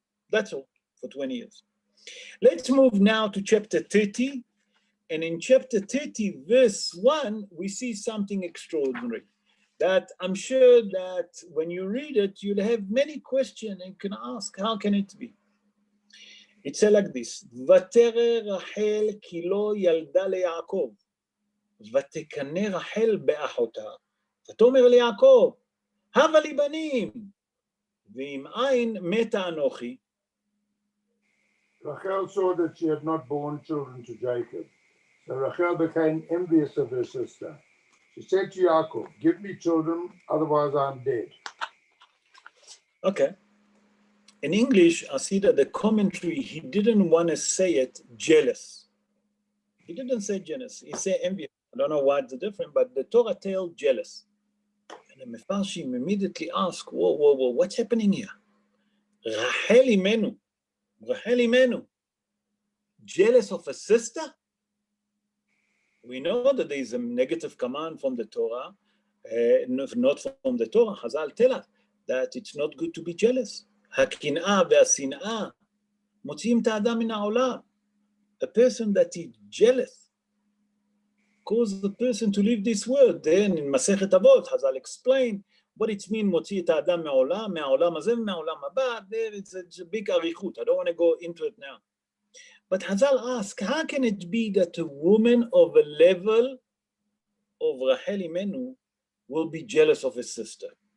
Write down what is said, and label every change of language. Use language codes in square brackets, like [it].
[en] That's all, for 20 years. Let's move now to chapter 30. And in chapter 30, verse 1, we see something extraordinary that I'm sure that when you read it, you'll have many questions and can ask, how can it be? It says like this, [he] ותרא רחל כי לא ילדה ליעקב, ותקנא רחל באחותה, ותאמר ליעקב, הבה לי בנים, ואם אין מתה אנוכי. [en] Rachel saw that she had not borne children to Jacob. So Rachel became envious of her sister. She said to Yaakov, give me children, otherwise I'm dead. Okay. In English, I see that the commentary, he didn't want to say it jealous. He didn't say jealous. He said envious. I don't know why it's different, but the Torah tells jealous. And the Mefarshim immediately ask, whoa, what's happening here? Rachel Imenu, jealous of a sister? We know that there is a negative command from the Torah, not from the Torah. Chazal tell us that it's not good to be jealous. [he] הקנאה והשנאה מוציאים את האדם מן העולם. [en] A person that is jealous causes the person to leave this world. Then in Masechet Avot, Chazal explain what it means [he] מוציא את האדם מהעולם הזה ומהעולם הבא. [en] There it's a big arichut. I don't want to go into it now. But Chazal ask, how can it be that a woman of a level of Rachel Imenu will be jealous of his sister?